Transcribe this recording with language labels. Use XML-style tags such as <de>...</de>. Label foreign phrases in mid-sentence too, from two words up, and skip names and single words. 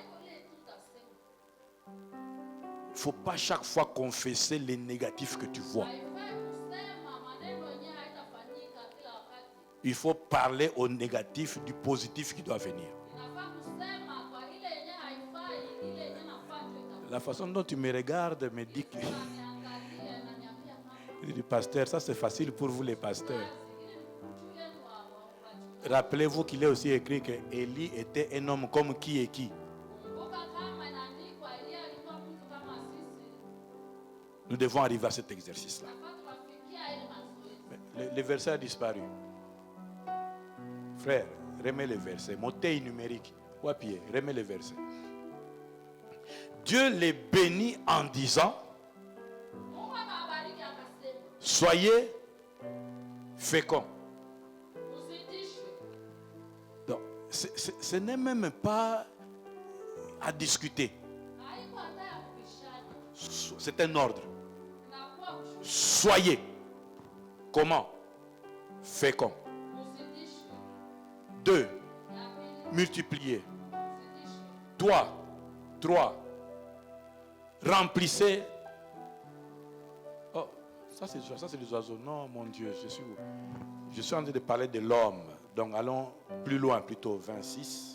<fr>Il ne faut pas chaque fois confesser les négatifs que tu vois. Il faut parler au négatif du positif qui doit venir. La façon dont tu me regardes me dit que...</fr> <sw>Unaniangalia inaniambia kama</sw> <fr>Il dit, pasteur, ça c'est facile pour vous les pasteurs.</fr> <sw>kazi ile juu yenu wachungaji.</sw> <fr>Rappelez-vous qu'il est aussi écrit que Élie était un homme comme qui et qui.</fr> <sw>Kumbuka kama inaandikwa Elia alikuwa mtu kama sisi.</sw> <fr>Nous devons arriver à cet exercice-là.</fr> <sw>Nafaa tukafikia ile mazoezi.</sw> <fr>Le verset a disparu. Frère, remets le verset. Montée numérique. Ou à pied, remets le verset. Dieu les bénit en disant,</fr> <sw>Mungu akawabariki akasema,</sw> <fr>soyez féconds.</fr> <sw>mzidishwe.</sw> <fr>Donc, ce n'est même pas à discuter.</fr> <sw>Haiko hata ya kubishana.</sw> <fr>C'est un ordre.</fr> <sw>Inakuwa kushuhudia.</sw> <fr>Soyez. Comment? Féconds.</fr> <sw>Mzidishwe.</sw> <fr>2.</fr> <sw>Ya pili,</sw> <fr>Multipliez.</fr> <sw>mzidishwe.</sw> <fr>3. Remplissez. Oh, ça c'est les oiseaux. Non, mon Dieu, je suis en train de parler de l'homme. Donc allons plus loin, plutôt 26.</fr>